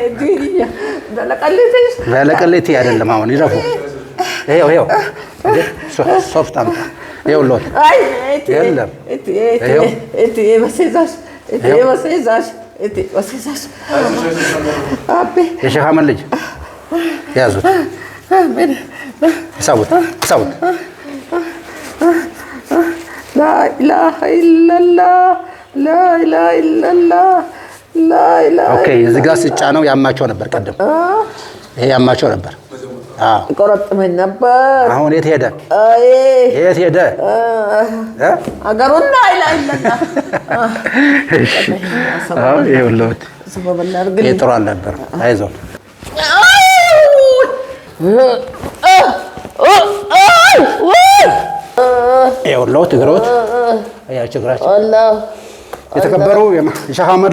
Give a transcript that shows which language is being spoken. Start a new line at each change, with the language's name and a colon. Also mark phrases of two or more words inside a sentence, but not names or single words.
Amharic: ለቀሌቴ አይደለም አሁን ይረፉ። ይኸው ሶፍት አምጣ። ይኸው ሎት የለም የሼህ አህመድ ልጅ ያዙት። ሳቡት
Arabic: لا إله إلا الله لا إله إلا الله لا إله
Amharic: ኦኬ እዚህ ጋር ሲጫነው ያማቸው ነበር ቀደም። ይሄ ያማቸው ነበር። ቆረጥመኝ ነበር። አሁን የት ሄደ?
Arabic: አገሩን لا إله إلا الله
Amharic: እሺ ይኸውልዎት ጥሩ አልነበረም። አይዞን ይኸውልዎት እግሮት አያቸው እግራቸው የተከበሩ የሼህ አህመድ